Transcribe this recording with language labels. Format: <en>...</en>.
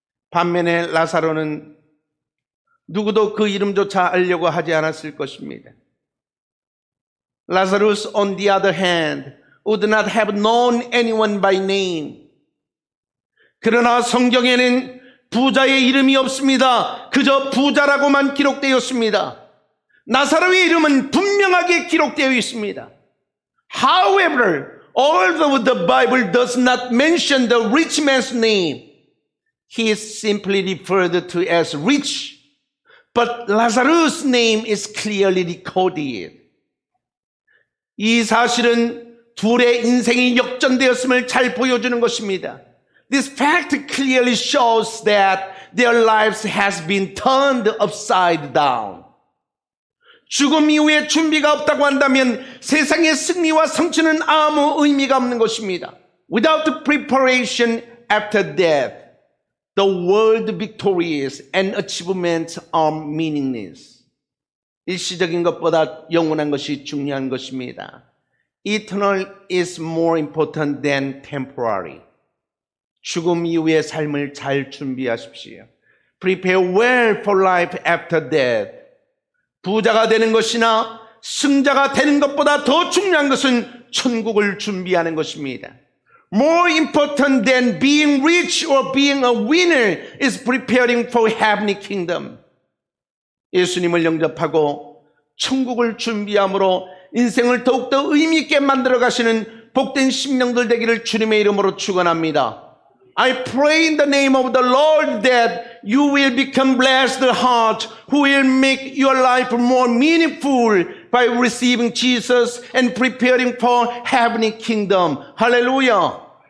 <ko>반면에 라사로는 누구도 그 이름조차 알려고 하지 않았을 것입니다.</ko> <en>Lazarus, on the other hand, would not have known anyone by name.</en> <ko>그러나 성경에는 부자의 이름이 없습니다. 그저 부자라고만 기록되었습니다. 나사로의 이름은 분명하게 기록되어 있습니다.</ko> <en>However, although the Bible does not mention the rich man's name, he is simply referred to as rich, but Lazarus' name is clearly recorded.</en> <ko>이 사실은 둘의 인생이 역전되었음을 잘 보여주는 것입니다.</ko> <en>This fact clearly shows that their lives has been turned upside down.</en> <ko>죽음 이후에 준비가 없다고 한다면 세상의 승리와 성취는 아무 의미가 없는 것입니다.</ko> <en>Without preparation after death, the world victorious and achievements are meaningless.</en> <ko>일시적인 것보다 영원한 것이 중요한 것입니다.</ko> <en>Eternal is more important than temporary.</en> <ko>죽음 이후의 삶을 잘 준비하십시오.</ko> <en>Prepare well for life after death.</en> <ko>부자가 되는 것이나 승자가 되는 것보다 더 중요한 것은 천국을 준비하는 것입니다.</ko> <en>More important than being rich or being a winner is preparing for heavenly kingdom.</en> <ko>예수님을 영접하고 천국을 준비함으로 인생을 더욱더 의미 있게 만들어 가시는 복된 심령들 되기를 주님의 이름으로 축원합니다.</ko> <en>I pray in the name of the Lord that you will become blessed heart who will make your life more meaningful by receiving Jesus and preparing for heavenly kingdom. Hallelujah.</en>